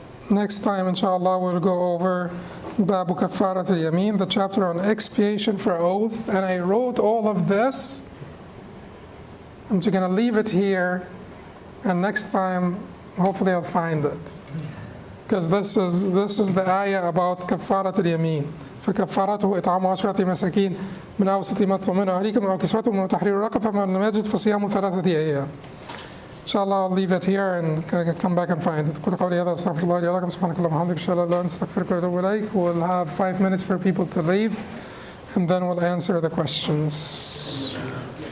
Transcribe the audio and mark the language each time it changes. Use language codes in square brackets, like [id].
[en] Next time, inshallah, we'll go over Babu Kafarat al-Yamin, the chapter on expiation for oaths. And I wrote all of this. I'm just going to leave it here, and next time, hopefully, I'll find it. Because this is the ayah about Kafarat al-Yamin. [ar] فكفارته إطعام 10 مساكين من أوسط ما تطعمون أهليكم أو كسوتهم أو تحرير رقبة فمن لم يجد فصيام 3 أيام. [en] Inshallah, I'll leave it here and come back and find it. [ar] قل قولي هذا أستغفر الله لي ولكم سبحانك اللهم وبحمدك أشهد أن لا إله إلا أنت أستغفرك وأتوب إليك. [en] We'll have 5 minutes for people to leave, and then we'll answer the questions.